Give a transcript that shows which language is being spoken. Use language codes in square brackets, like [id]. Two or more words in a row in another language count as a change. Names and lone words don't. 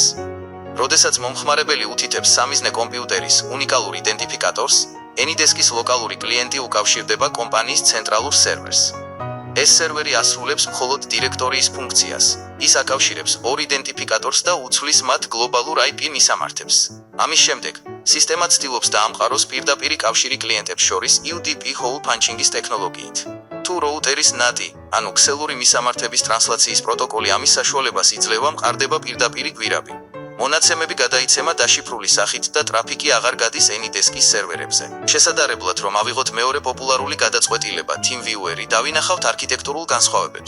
[ka] როდესაც მომხმარებელი უთითებს სამიზნე კომპიუტერის უნიკალურ იდენტიფიკატორს, AnyDesk-ის ლოკალური კლიენტი უკავშირდება კომპანიის ცენტრალურ სერვერს. ეს სერვერი ასრულებს მხოლოდ დირექტორიის ფუნქციას. ის აკავშირებს ორ იდენტიფიკატორს და უცვლის მათ გლობალურ IP მისამართებს. ამის შემდეგ, სისტემა ცდილობს დაამყაროს პირდაპირი კავშირი კლიენტებს შორის [en] UDP hole punching- [ka] ის ტექნოლოგიით. თუ როუტერის NAT-ი, ანუ ქსელური მისამართების ტრანსლაციის პროტოკოლი ამის საშუალებას იძლევა, მყარდება პირდაპირი გვირაბი. მონაცემები გადაიცემა დაშიფრული სახით და ტრაფიკი აღარ გადის AnyDesk-ის სერვერებზე. შესაძლებლად, რომ ავიღოთ მეორე პოპულარული გადაწყვეტილება, TeamViewer-ი, დავინახავთ არქიტექტურულ განსხვავებებს.